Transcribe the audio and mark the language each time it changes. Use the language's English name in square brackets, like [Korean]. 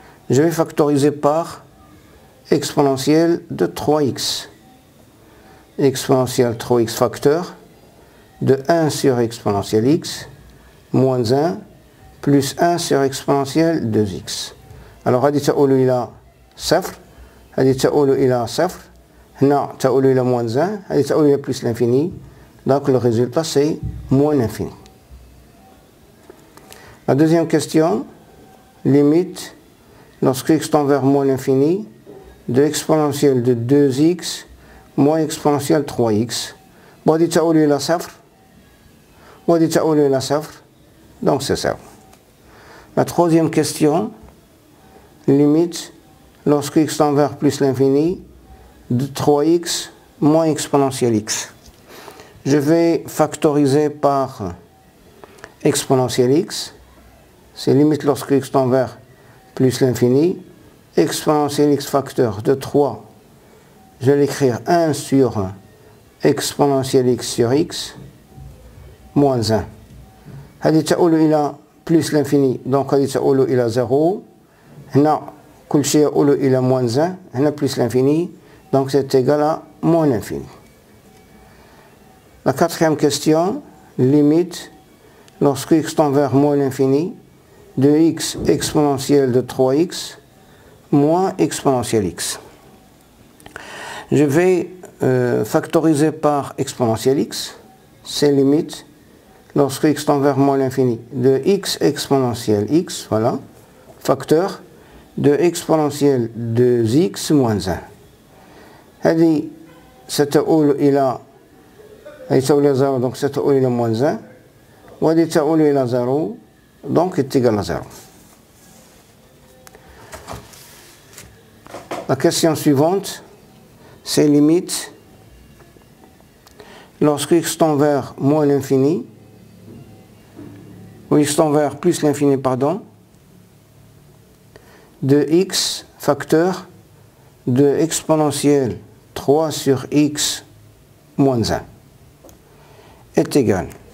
[French] Je vais factoriser par exponentielle de 3x. Exponentielle 3x facteur de 1 sur exponentielle x moins 1 plus 1 sur exponentielle 2x. [Arabic] Alors, هذه تؤول إلى صفر، هذه تؤول إلى صفر، هنا تؤول إلى moins 1، هذه تؤول إلى plus l'infini. [French] Donc le résultat c'est moins l'infini. La deuxième question, limite lorsque x tend vers moins l'infini de exponentielle de 2x moins exponentielle 3x. [Arabic] وهذه تؤول إلى صفر وهذه تؤول إلى صفر، [French] donc c'est ça. La troisième question, limite lorsque x tend vers plus l'infini de 3x moins exponentielle x. Je vais factoriser par exponentielle x, c'est limite lorsque x tend vers plus l'infini, exponentielle x facteur de 3, je vais l'écrire 1 sur exponentielle x sur x, moins 1. [Arabic] هذه تؤول إلى plus l'infini, donc هذه تؤول إلى 0. هنا كل شيء يؤول إلى [French] moins 1, [Arabic] هنا [French] plus l'infini, donc c'est égal à moins l'infini. La quatrième question, limite lorsque x tend vers moins l'infini de x exponentielle de 3x moins exponentielle x. Je vais factoriser par exponentielle x, c'est limite lorsque x tend vers moins l'infini de x exponentielle x, voilà, facteur de exponentielle de x moins 1. [Arabic] هذه ستؤول إلى هذه تؤول إلى 0, donc ستؤول إلى moins 1. وهذه تؤول إلى 0, [French] donc est égal à 0. La question suivante, c'est limite lorsque x tend vers moins l'infini, ou x tend vers plus l'infini, pardon, de x facteur de exponentielle 3 sur x moins 1 est égal.